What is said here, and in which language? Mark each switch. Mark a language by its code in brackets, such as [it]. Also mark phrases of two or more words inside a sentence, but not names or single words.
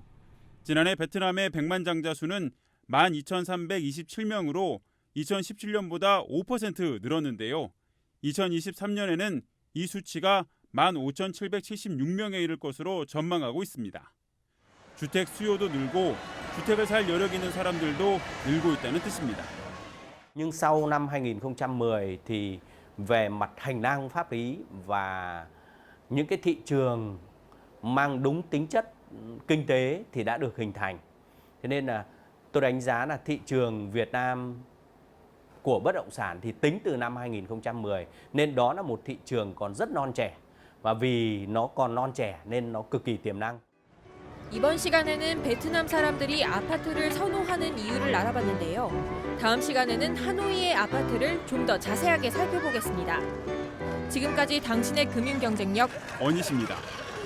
[ko] 지난해 베트남의 백만장자 수는 12,327명으로 2017년보다 5% 늘었는데요. 2023년에는 이 수치가 15,776명에 이를 것으로 전망하고 있습니다. 주택 수요도 늘고 주택을 살 여력 있는 사람들도 늘고 있다는 뜻입니다. [vi] Nhưng sau năm 2010 thì về mặt hành lang pháp lý và những cái thị trường mang đúng tính chất kinh tế thì đã được hình thành. Thế nên là tôi đánh giá là thị trường Việt Nam của bất động sản thì tính từ năm 2010 nên đó là một thị trường còn rất non trẻ. Và vì nó còn non trẻ nên nó cực kỳ tiềm năng. [ko] 이번 시간에는 베트남 사람들이 아파트를 선호하는 이유를 알아봤는데요. 다음 시간에는 하노이의 아파트를 좀 더 자세하게 살펴보겠습니다. 지금까지 당신의 금융 경쟁력 어니십니다.